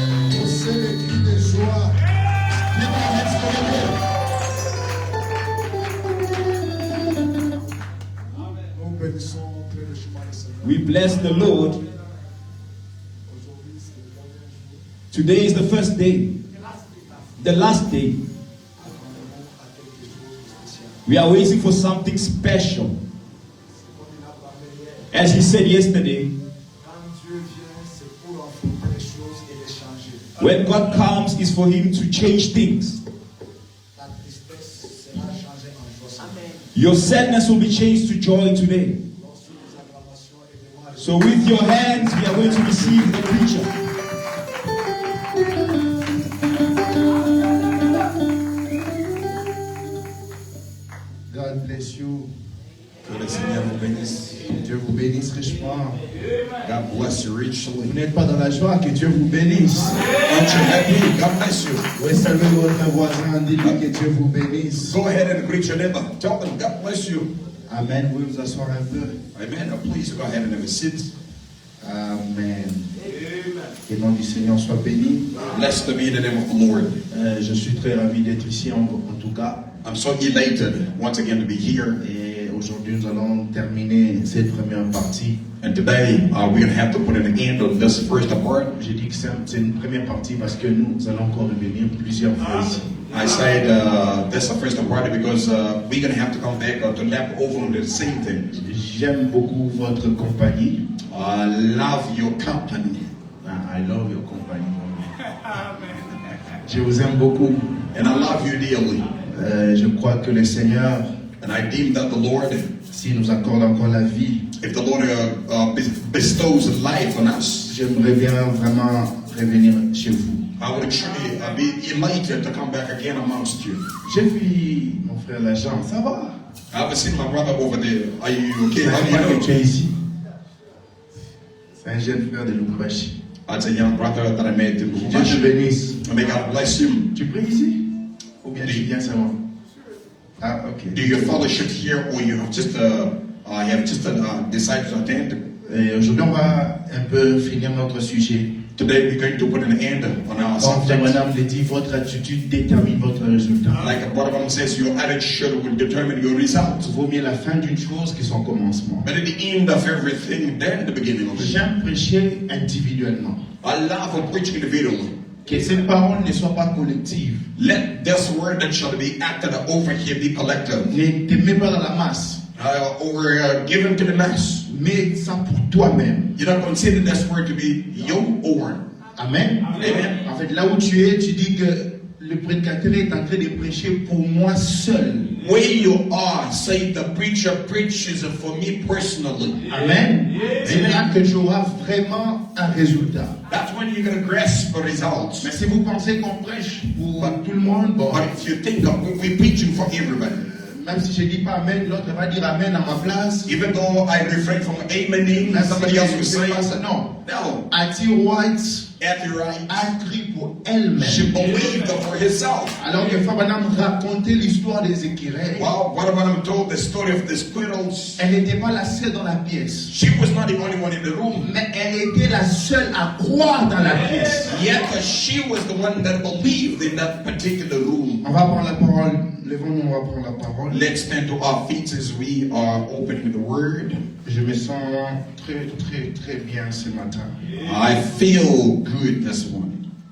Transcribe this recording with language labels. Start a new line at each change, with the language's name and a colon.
French: Poussez les cris de joie.
English: Give our hands for the Lord.
French: Nous bénissons plein de chemin de Seigneur.
English: We bless the Lord.
French: Aujourd'hui, c'est le dernier jour.
English: Today is the first day, the last day.
French: Attendons à quelque chose de spécial.
English: We are waiting for something special.
French: Comme il a parlé hier,
English: As he said yesterday,
French: quand Dieu vient, c'est pour affronter les choses et les changer.
English: when God comes, is for him to change things.
French: La tristesse sera changée en joie. Amen.
English: Your sadness will be changed to joy today.
French: Lorsque les acclamations et les voix
English: So with your hands, we are going to receive the preacher. God bless you.
French: Que le Seigneur vous bénisse. Dieu vous bénisse richement.
English: God bless you
French: Vous
English: richly.
French: n'êtes pas dans la joie, que Dieu vous bénisse.
English: Aren't you happy? God bless you.
French: Oui, saluez votre voisin, dites-lui que Dieu vous bénisse.
English: Go ahead and greet your neighbor. Tell them God bless you. Amen.
French: Vous pouvez vous asseoir un peu.
English: Amen. Now please go ahead and have a seat. Amen.
French: Que le nom du Seigneur soit béni.
English: Blessed to be the name of the Lord.
French: Je suis très ravi d'être ici en tout cas.
English: I'm so elated once again to be here.
French: Et aujourd'hui, nous allons terminer cette première partie.
English: And today we're going to have to put an end on this first part.
French: J'ai dit que c'est une première partie parce que nous allons encore revenir plusieurs fois ici.
English: I said that's the first part because we're going to have to come back to lap over on the same thing.
French: J'aime beaucoup votre compagnie.
English: I love your company. I love your company.
French: Je vous aime beaucoup.
English: And I love you dearly.
French: Je crois que le Seigneur,
English: And I deem that the Lord,
French: s'il nous accorde encore la vie,
English: if the Lord bestows life on us,
French: j'aimerais bien vraiment revenir chez vous.
English: I would truly be elated to come back again amongst you.
French: J'ai vu mon frère Lajan, ça va?
English: I haven't seen my brother over there. Are you okay?
French: C'est
English: How
French: un
English: do
French: frère que
English: you
French: tu
English: know?
French: es ici. C'est un jeune frère de Lubumbashi.
English: That's a young brother that I met in
French: Dieu te
English: Lubumbashi.
French: bénisse.
English: May God bless him.
French: Tu pries ici? Ou bien tu viens seulement? Ah, ok.
English: Do you fellowship here, or you have just decided to attend?
French: Et aujourd'hui, on va un peu finir notre sujet.
English: Today we're going to put an end on our
French: Comme
English: subject.
French: Madame le dit, votre attitude détermine votre résultat.
English: Like Brother Branham says, your attitude will determine your results.
French: Vaut mieux la fin d'une chose que son commencement.
English: But at the end of everything, then the beginning of it.
French: J'aime prêcher individuellement.
English: I love preaching individually.
French: Que cette parole ne soit pas collective.
English: Let this word that shall be acted over here be collective.
French: Ne te mets pas dans la masse.
English: Or given to the mass.
French: Mets ça pour toi-même.
English: You don't consider this word to be your own. Amen. Amen.
French: En fait, là où tu es, tu dis que le prédicateur est en train de prêcher pour moi seul.
English: Where you are, say the preacher preaches for me personally. Amen.
French: C'est là que tu auras vraiment un résultat.
English: That's when you're going to grasp the results.
French: Mais si vous pensez qu'on prêche pour tout le monde, bon,
English: But if you think we're preaching for everybody,
French: même si je dis pas Amen, l'autre va dire Amen à ma place.
English: even though I refrain from amening,
French: Même
English: somebody else will
French: si
English: say,
French: c'est pas ça. Non.
English: no, Ati White Effie Wright,
French: a cru pour elle-même.
English: she believed for herself.
French: Alors que Fabanam racontait l'histoire des écureuils,
English: Well, what about him told the story of the squirrels?
French: elle n'était pas la seule dans la pièce.
English: She was not the only one in the room.
French: Mais elle était la seule à croire dans la pièce.
English: Yet she was the one that believed in that particular room.
French: On va prendre la parole. Levons-nous, on va prendre la parole.
English: Let's stand to our feet as we are opening the word.
French: Je me sens très, très, très bien ce matin.
English: I feel good this morning.